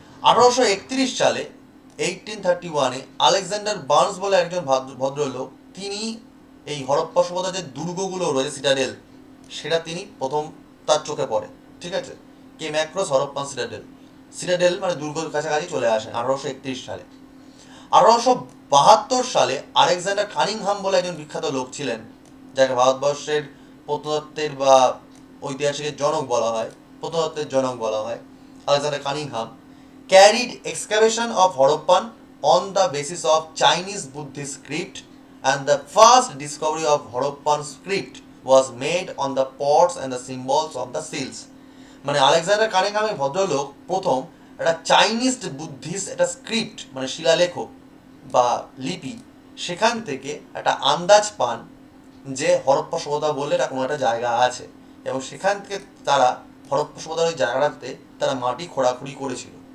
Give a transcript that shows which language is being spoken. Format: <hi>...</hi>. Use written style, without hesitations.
<bn>1831 সালে 1831-এ Alexander Burns বলে একজন ভদ্রলোক, তিনি এই হরপ্পা সভ্যতার যে দুর্গগুলো রয়েছে সিটাডেল, সেটা তিনি প্রথম তার চোখে পড়ে, ঠিক আছে, কে ম্যাক্রোস হরপ্পান সিটাডেল মানে দুর্গের কাছাকাছি চলে আসেন 1831 সালে। 1872 সালে আলেকজান্ডার কানিংহাম</bn> <en>বলে একজন বিখ্যাত লোক ছিলেন, যাকে ভারতবর্ষের প্রত্নতত্ত্বের বা ঐতিহাসিকের জনক বলা হয়, প্রত্নতত্ত্বের জনক বলা হয়, Alexander Cunningham carried excavation of Harappan on the basis of Chinese Buddhist script, and the first discovery of Harappan script was made on the pots and the symbols of the seals.</en> <bn>মানে Alexander Cunningham এই ভদ্রলোক প্রথম একটা Chinese Buddhist একটা script মানে শিলালেখ বা লিপি, সেখান থেকে একটা আন্দাজ পান যে হরপ্পা সভ্যতা বললে এটা কোনো একটা জায়গা আছে, এবং সেখান থেকে তারা হরপ্পা সভ্যতার ওই জায়গাটাতে তারা মাটি খোঁড়াখুড়ি করেছিল।</bn>